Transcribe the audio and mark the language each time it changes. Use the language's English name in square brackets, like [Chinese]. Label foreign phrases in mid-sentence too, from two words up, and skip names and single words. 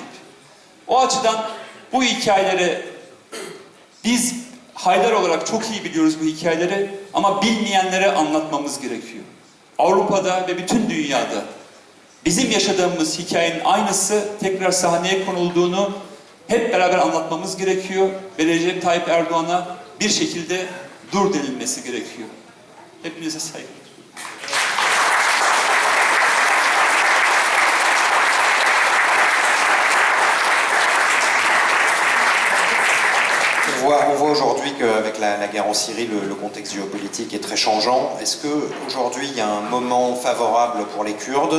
[Turkish] O açıdan bu hikayeleri biz Haydar olarak çok iyi biliyoruz bu hikayeleri ama bilmeyenlere anlatmamız gerekiyor. Avrupa'da ve bütün dünyada bizim yaşadığımız hikayenin aynısı tekrar sahneye konulduğunu hep beraber anlatmamız gerekiyor ve Recep Tayyip Erdoğan'a bir şekilde dur denilmesi gerekiyor. Hepinize saygılar. [French] On voit aujourd'hui qu'avec la guerre en Syrie, le contexte géopolitique est très changeant. Est-ce qu'aujourd'hui, il y a un moment favorable pour les Kurdes?